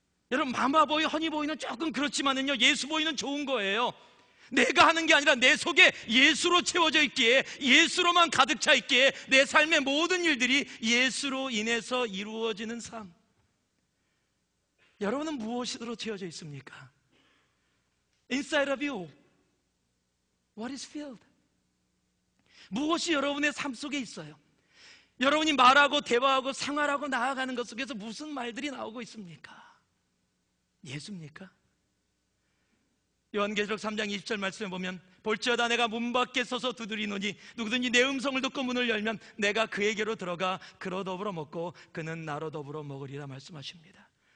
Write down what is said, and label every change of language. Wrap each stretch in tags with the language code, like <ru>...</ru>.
<ko>여러분, 마마보이, 허니보이는 조금 그렇지만은요, 예수보이는 좋은 거예요. 내가 하는 게 아니라 내 속에 예수로 채워져 있기에, 예수로만 가득 차 있기에 내 삶의 모든 일들이 예수로 인해서 이루어지는 삶. 여러분은 무엇으로 채워져 있습니까?</ko> <en>Inside of you, what is filled?</en> <ko>무엇이 여러분의 삶 속에 있어요? 여러분이 말하고 대화하고 생활하고 나아가는 것 속에서 무슨 말들이 나오고 있습니까? 예수입니까? 요한계시록 3장 20절 말씀에 보면, 볼지어다 내가 문 밖에 서서 두드리노니 누구든지 내 음성을 듣고 문을 열면 내가 그에게로 들어가 그로 더불어 먹고 그는 나로 더불어 먹으리라 말씀하십니다.</ko>